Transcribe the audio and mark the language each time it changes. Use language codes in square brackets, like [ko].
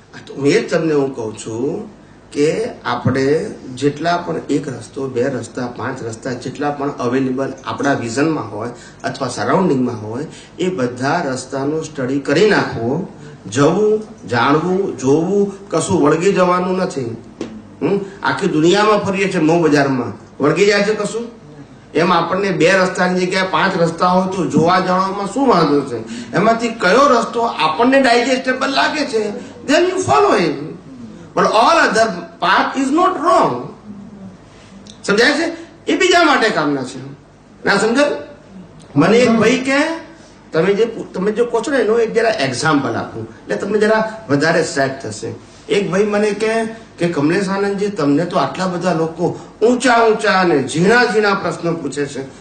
[gu] તો મેં તમને હું કહું છું કે આપણે જેટલા પણ એક રસ્તો, બે રસ્તા, 5 રસ્તા જેટલા પણ અવેલેબલ આપણા વિઝનમાં હોય અથવા સરાઉન્ડિંગમાં હોય, એ બધા રસ્તાનો સ્ટડી કરી નાખવો. જવું, જાણવું, જોવું, કશું વળગી જવાનું નથી. આખી દુનિયામાં ફરીએ છીએ, મો બજારમાં વળગી જાય છે કશું? એમ આપણને 2 રસ્તાની જગ્યાએ 5 રસ્તા હોય તો જોવા જાણવામાં શું વાંધો છે? એમાંથી કયો રસ્તો આપણને ડાયજેસ્ટેબલ લાગે છે, [en] then you follow it, but all other path is not wrong. [gu] સમજાય છે? એ બીજા માટે કામના છે. ના સમજાય? મને એક ભાઈ કે તમે જો કહો છો ને એનો એક જરા એક્ઝામ્પલ આપું એટલે તમને જરા વધારે સેટ થશે. એક ભાઈ મને કે કમલેશ આનંદજી, તમને તો આટલા બધા લોકો ઊંચા અને ઝીણા પ્રશ્નો પૂછે છે.